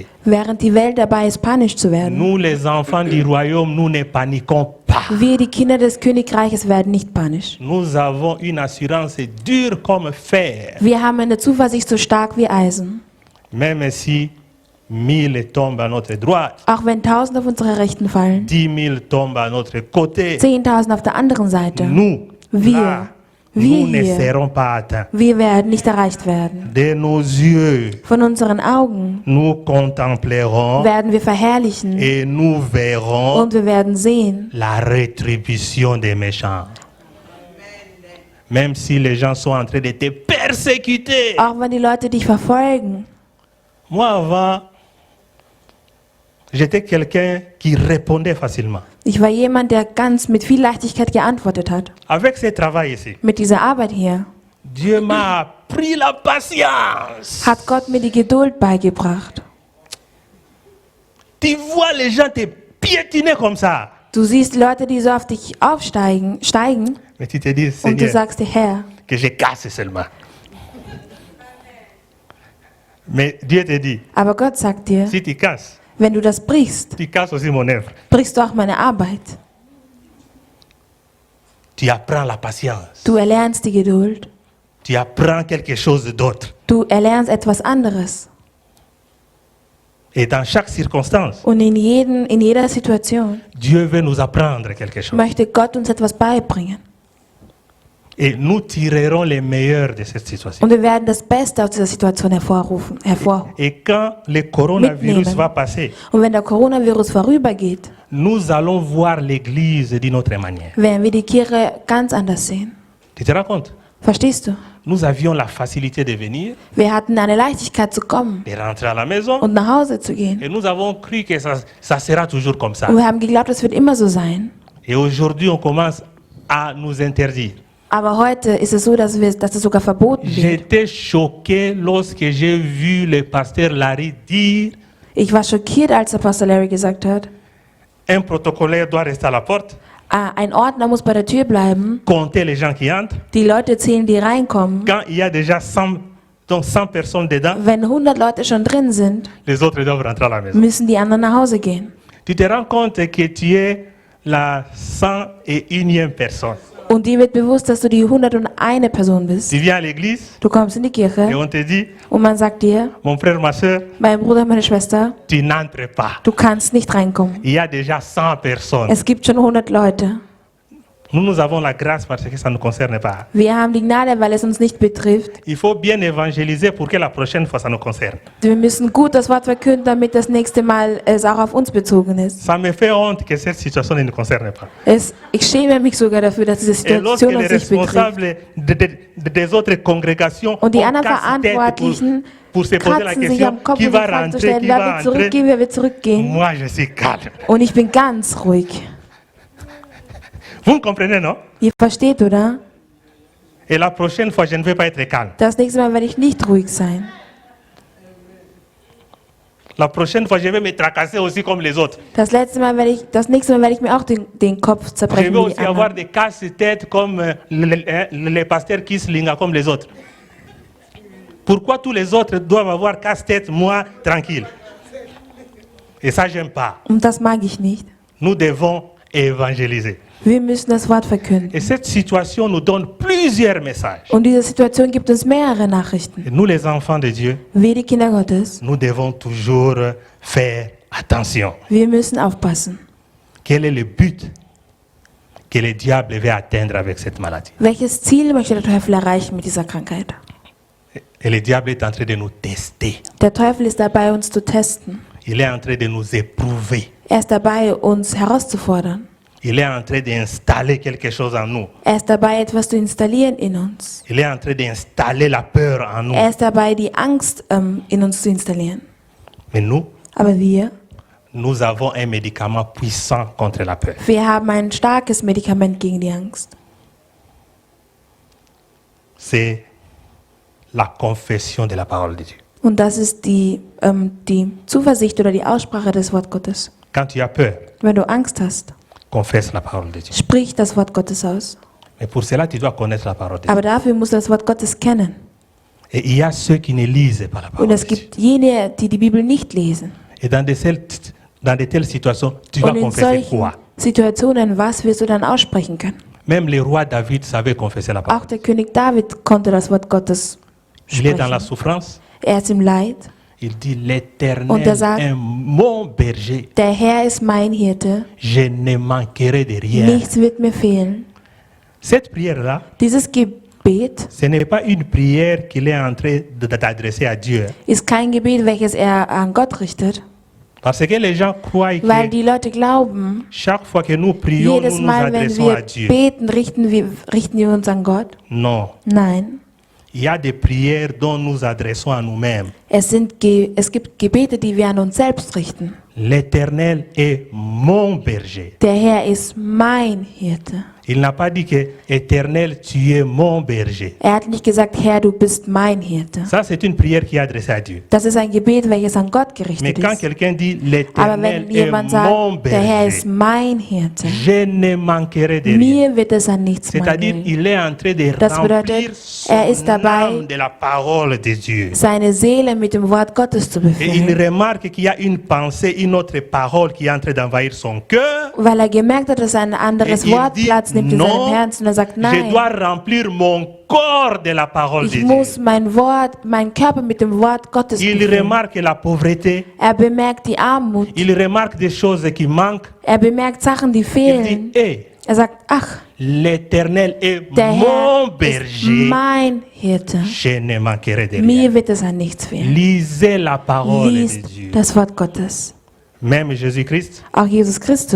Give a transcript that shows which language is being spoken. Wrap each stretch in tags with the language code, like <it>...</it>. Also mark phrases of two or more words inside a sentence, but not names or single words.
<de>Während die Welt dabei ist, panisch zu werden.</de> <fr>nous les enfants du royaume, nous ne paniquons pas.</fr> <de>Wir, die Kinder des Königreiches, werden nicht panisch.</de> <fr>Nous avons une assurance dure comme fer.</fr> <de>Wir haben eine Zuversicht so stark wie Eisen.</de> <fr>Même si 1000 tombent à notre droite,</fr> <de>Auch wenn 1000 auf unsere Rechten fallen,</de> <fr>10 000 tombent à notre côté,</fr> <de>10.000 auf der anderen Seite.</de> <fr>nous,</fr> <de>Wir,</de> <fr>là,</fr> <de>wir</de> <fr>nous ne</fr> <de>hier,</de> <fr>serons pas atteints.</fr> <de>wir werden nicht erreicht werden.</de> <fr>De nos yeux,</fr> <de>Von unseren Augen</de> <fr>nous contemplerons</fr> <de>werden wir verherrlichen</de> <fr>et nous verrons</fr> <de>und wir werden sehen,</de> <fr>la rétribution des méchants. Même si les gens sont en train de te persécuter.</fr> <de>auch wenn die Leute dich verfolgen.</de> <fr>Moi, avant, j'étais quelqu'un qui répondait facilement.</fr> <de>Ich war jemand, der ganz mit viel Leichtigkeit geantwortet hat.</de> <fr>Avec ce travail ici,</fr> <de>Mit dieser Arbeit hier</de> <fr>Dieu m'a appris la patience.</fr> <de>hat Gott mir die Geduld beigebracht.</de> <fr>Tu vois les gens te piétiner comme ça.</fr> <de>Du siehst Leute, die so auf dich steigen,</de> <fr>Mais tu te dis,</fr> <de>und du</de> <fr>Seigneur,</fr> <de>sagst dir, Herr,</de> <fr>que je casse seulement. Mais Dieu te dit,</fr> <de>aber Gott sagt dir,</de> <fr>si tu casses,</fr> <de>wenn du das brichst,</de> <fr>tu casses aussi mon œuvre.</fr> <de>brichst du auch meine Arbeit.</de> <fr>Tu apprends la patience.</fr> <de>Du erlernst die Geduld.</de> <fr>Tu apprends quelque chose d'autre.</fr> <de>Du erlernst etwas anderes.</de> <fr>Et dans chaque circonstance,</fr> <de>Und in jeder Situation</de> <fr>Dieu veut nous apprendre quelque chose.</fr> <de>möchte Gott uns etwas beibringen.</de> <fr>Et nous tirerons les meilleurs de cette situation.</fr> <de>Und wir werden das Beste aus dieser Situation hervorrufen.</de> <fr>Et quand le coronavirus</fr> <de>Mitnehmen.</de> <fr>va passer,</fr> <de>Und wenn der Coronavirus vorübergeht,</de> <fr>nous allons voir l'Église d'une autre manière.</fr> <de>werden wir die Kirche ganz anders sehen.</de> <fr>Tu te rends compte?</fr> <de>Verstehst du?</de> <fr>Nous avions la facilité de venir,</fr> <de>Wir hatten eine Leichtigkeit zu kommen</de> <fr>de rentrer à la maison,</fr> <de>und nach Hause zu gehen.</de> <fr>et nous avons cru que ça sera toujours comme ça.</fr> <de>Und wir haben geglaubt, es wird immer so sein.</de> <fr>Et aujourd'hui, on commence à nous interdire.</fr> <de>Aber heute ist es so, dass es sogar verboten wird.</de> <fr>J'étais choqué lorsque j'ai vu le pasteur Larry dire</fr> <de>Ich war schockiert, als der Pastor Larry gesagt hat,</de> <fr>un protocolaire doit rester à la porte,</fr> <de>ein Ordner muss bei der Tür bleiben,</de> <fr>compter les gens qui entrent.</fr> <de>die Leute zählen, die reinkommen.</de> <fr>Quand il y a déjà 100 personnes dedans,</fr> <de>Wenn 100 Leute schon drin sind,</de> <fr>les autres doivent rentrer à la maison.</fr> <de>müssen die anderen nach Hause gehen.</de> <fr>Tu te rends compte que tu es la 101e personne.</fr> <de>Und dir wird bewusst, dass du die 101. Person bist.</de> <fr>Tu viens à l'église</fr> <de>Du kommst in die</de> <fr>et</fr> <de>Kirche</de> <fr>on te dit,</fr> <de>und man sagt dir,</de> <fr>mon frère, ma soeur,</fr> <de>mein Bruder, meine Schwester,</de> <fr>tu n'entres pas.</fr> <de>du kannst nicht reinkommen.</de> <fr>Il y a déjà 100 personnes.</fr> <de>Es gibt schon 100 Leute.</de> <fr>Nous avons la grâce parce que ça ne nous concerne pas.</fr> <de>Wir haben die Gnade, weil es uns nicht betrifft.</de> <fr>Il faut bien évangéliser pour que la prochaine fois ça nous concerne.</fr> <de>Wir müssen gut das Wort verkünden, damit das nächste Mal es auch auf uns bezogen ist.</de> <fr>Ça me fait honte que cette situation ne nous concerne pas.</fr> <de>Ich schäme mich sogar dafür, dass diese</de> <fr>Et lorsque</fr> <de>Situation</de> <fr>les</fr> <de>uns nicht betrifft.</de> <fr>responsables des autres congrégations</fr> <de>Und die</de> <fr>ont</fr> <de>anderen</de> <fr>casse-tête</fr> <de>Verantwortlichen</de> <fr>pour se poser la</fr> <de>kratzen sich</de> <fr>question,</fr> <de>am Kopf,</de> <fr>qui</fr> <de>um die</de> <fr>va</fr> <de>Frage zu</de> <fr>rentrer,</fr> <de>stellen,</de> <fr>qui</fr> <de>wer</de> <fr>va</fr> <de>wird</de> <fr>entrer,</fr> <de>zurückgehen, wer wird zurückgehen.</de> <fr>moi je suis calme.</fr> <de>Und ich bin ganz ruhig.</de> <fr>Vous me comprenez, non?</fr> <de>Ihr versteht, oder?</de> <fr>Et la prochaine fois, je ne vais pas être calme.</fr> <de>Das nächste Mal werde ich nicht ruhig sein.</de> <fr>La prochaine fois, je vais me tracasser aussi comme les autres.</fr> <de>Das nächste Mal werde ich mir auch den Kopf</de> <fr>Je</fr> <de>zerbrechen</de> <fr>vais</fr> <de>wie die</de> <fr>aussi avoir</fr> <de>anderen.</de> <fr>des casse-têtes comme les pasteurs Kislinga, comme les autres. Pourquoi tous les autres doivent avoir casse-tête, moi, tranquille? Et ça, j'aime pas.</fr> <de>Und das mag ich nicht.</de> <fr>Nous devons évangéliser.</fr> <de>Wir müssen das Wort verkünden.</de> <fr>Et cette situation nous donne plusieurs messages.</fr> <de>Und diese Situation gibt uns mehrere Nachrichten.</de> <fr>Et nous, les enfants de Dieu,</fr> <de>Wir, die Kinder Gottes,</de> <fr>nous devons toujours faire attention.</fr> <de>wir müssen aufpassen.</de> <fr>Quel est le but que le diable veut atteindre avec cette maladie?</fr> <de>Welches Ziel möchte der Teufel erreichen mit dieser Krankheit?</de> <fr>Et le diable est en train de nous tester.</fr> <de>Der Teufel ist dabei, uns zu testen.</de> <fr>Il est en train de nous éprouver.</fr> <de>Er ist dabei, uns herauszufordern.</de> <fr>Il est en train d'installer quelque chose en nous.</fr> <de>Er ist dabei, etwas zu installieren in uns.</de> <fr>Il est en train d'installer la peur en nous.</fr> <de>Er ist dabei, die Angst in uns zu installieren.</de> <fr>Mais nous,</fr> <de>Aber</de> <fr>nous avons un médicament puissant contre la peur.</fr> <de>wir haben ein starkes Medikament gegen die Angst.</de> <fr>C'est la confession de la parole de Dieu.</fr> <de>Und das ist die Zuversicht oder die Aussprache des Wort Gottes.</de> <fr>Quand tu as peur,</fr> <de>Wenn du Angst hast,</de> <fr>confesse la parole de Dieu.</fr> <de>sprich das Wort Gottes aus.</de> <fr>Mais pour cela, tu dois connaître la parole de Dieu.</fr> <de>Aber dafür musst du das Wort Gottes kennen.</de> <fr>Et il y a ceux qui ne lisent pas la</fr> <de>Und</de> <fr>parole</fr> <de>es</de> <fr>de Dieu.</fr> <de>gibt jene, die die Bibel nicht lesen.</de> <fr>Et dans de telles situations, tu vas</fr> <de>Und in</de> <fr>confesser</fr> <de>solchen</de> <fr>quoi?</fr> <de>Situationen, was wirst du dann aussprechen können?</de> <fr>Même le roi David savait confesser la parole.</fr> <de>Auch der König David konnte das Wort Gottes</de> <fr>Il est dans la</fr> <de>sprechen.</de> <fr>souffrance.</fr> <de>Er ist im Leid.</de> <fr>Il dit,</fr> <de>Und</de> <fr>l'Éternel</fr> <de>sagt,</de> <fr>est mon berger.</fr> <de>Der Herr ist mein Hirte.</de> <fr>Je ne manquerai de rien.</fr> <de>Nichts wird mir fehlen.</de> <fr>Cette prière-là,</fr> <de>Dieses Gebet</de> <fr>ce n'est pas une prière qu'il est en train d'adresser à Dieu.</fr> <de>ist kein Gebet, welches er an Gott richtet.</de> <fr>Parce que les gens croient</fr> <de>Weil</de> <fr>que</fr> <de>die Leute glauben,</de> <fr>chaque fois que nous prions,</fr> <de>jedes</de> <fr>nous nous</fr> <de>Mal, wenn</de> <fr>adressons à</fr> <de>wir</de> <fr>Dieu.</fr> <de>beten, richten wir uns an Gott.</de> <fr>Non.</fr> <de>Nein.</de> <fr>Il y a des prières dont nous adressons à nous-mêmes.</fr> <de>Es gibt Gebete, die wir an uns selbst richten.</de> <fr>L'Éternel est mon berger.</fr> <de>Der Herr ist mein Hirte.</de> <fr>Il n'a pas dit que Éternel, tu es mon berger.</fr> <de>Er hat nicht gesagt, Herr, du bist mein Hirte.</de> <fr>Ça, c'est une prière qui est adressée à Dieu.</fr> <de>Das ist ein Gebet, welches an Gott</de> <fr>Mais</fr> <de>gerichtet</de> <fr>quand</fr> <de>ist.</de> <fr>quelqu'un dit</fr> <de>Aber</de> <fr>l'Éternel</fr> <de>wenn</de> <fr>est</fr> <de>jemand</de> <fr>mon</fr> <de>sagt, der Herr ist</de> <fr>berger,</fr> <de>mein Hirte,</de> <fr>je ne manquerai de rien.</fr> <de>mir wird es an nichts</de> <fr>C'est-à-dire,</fr> <de>mangeln.</de> <fr>il est en train de</fr> <de>Das bedeutet,</de> <fr>remplir</fr> <de>er ist</de> <fr>son</fr> <de>dabei,</de> <fr>âme de la parole de Dieu.</fr> <de>Seine Seele mit dem Wort Gottes zu</de> <fr>Et il</fr> <de>befüllen.</de> <fr>remarque qu'il y a une pensée, une autre parole qui est en train d'envahir son cœur.</fr> <de>Weil er gemerkt hat, dass ein anderes</de> <fr>Et il</fr> <de>Wort</de> <fr>dit,</fr> <de>Platz nimmt in seinem</de> <fr>non,</fr> <de>Herzen. Und er sagt,</de> <fr>je</fr> <de>nein,</de> <fr>dois remplir mon corps de la parole de</fr> <de>ich</de> <fr>Dieu.</fr> <de>muss mein Körper mit dem Wort Gottes</de> <fr>Il</fr> <de>befüllen.</de> <fr>remarque la pauvreté,</fr> <de>Er bemerkt die Armut.</de> <fr>il remarque des choses qui manquent.</fr> <de>Er bemerkt Sachen, die</de> <fr>Il</fr> <de>fehlen.</de> <fr>dit, hé,</fr> <de>Er sagt, ach,</de> <fr>l'Éternel est</fr> <de>der</de> <fr>mon</fr> <de>Herr ist</de> <fr>berger,</fr> <de>mein Hirte.</de> <fr>je ne manquerai de rien.</fr> <de>Mir wird es an nichts fehlen.</de> <fr>Lisez la parole de</fr> <de>Liest</de> <fr>Dieu.</fr> <de>das Wort Gottes.</de> <fr>Même Jésus-Christ</fr> <de>Auch Jesus Christus</de>